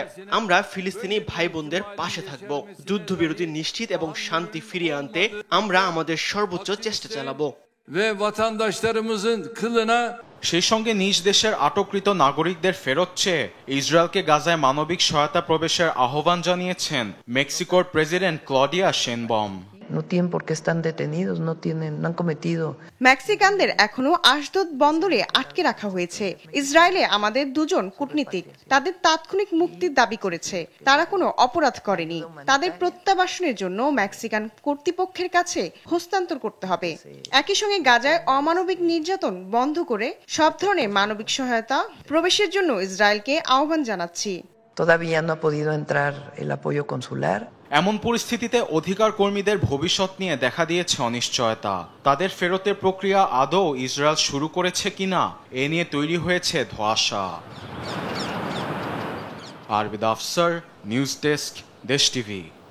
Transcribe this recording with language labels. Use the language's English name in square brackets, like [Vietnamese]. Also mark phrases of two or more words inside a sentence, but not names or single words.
[Bangla] আমরা ফিলিস্তিনি ভাই বোনদের পাশে থাকব, যুদ্ধবিরতি নিশ্চিত এবং শান্তি ফিরিয়ে আনতে আমরা আমাদের সর্বোচ্চ চেষ্টা চালাবো। সেই সঙ্গে নিজ দেশের আটককৃত নাগরিকদের ফেরত চেয়ে ইসরায়েলকে গাজায় মানবিক সহায়তা প্রবেশের আহ্বান জানিয়েছেন মেক্সিকোর প্রেসিডেন্ট ক্লডিয়া শেনবম। [Spanish] No tienen por qué están detenidos, no han cometido. [Bangla] মেক্সিকানদের এখনো আশদোদ বন্দরে আটকে রাখা হয়েছে। ইসরায়েলে আমাদের 2 জন কূটনীতিক তাদের তাৎক্ষণিক মুক্তির দাবি করেছে। তারা কোনো অপরাধ করেনি। তাদের প্রত্যাবাসনের জন্য মেক্সিকান কর্তৃপক্ষের কাছে হস্তান্তর করতে হবে। একই সঙ্গে গাজায় অমানবিক নির্যাতন বন্ধ করে সব ধরনের মানবিক সহায়তা প্রবেশের জন্য ইসরায়েলকে আহ্বান জানাচ্ছি। [Spanish] Todavía no ha podido entrar el apoyo consular. [Bangla] এমন পরিস্থিতিতে অধিকার কর্মীদের ভবিষ্যৎ নিয়ে দেখা দিয়েছে অনিশ্চয়তা। তাদের ফেরতের প্রক্রিয়া আদৌ ইসরায়েল শুরু করেছে কিনা এ নিয়ে তৈরি হয়েছে ধোঁয়াশা। আরবিদ আফসার, নিউজ ডেস্ক, দেশ টিভি।